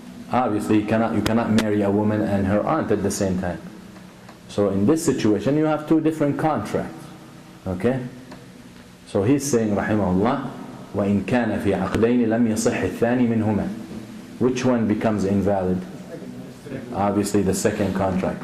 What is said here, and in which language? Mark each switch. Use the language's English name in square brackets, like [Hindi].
[English] Obviously you cannot marry a woman and her aunt at the same time. So in this situation you have two different contracts. Okay? So he's saying rahimahullah, [Arabic] وَإِن كَانَ فِي عَقْدَيْنِ لَمْ يَصِحِّ الثَّانِي مِنْهُمَا. [English] Which one becomes invalid? Obviously the second contract.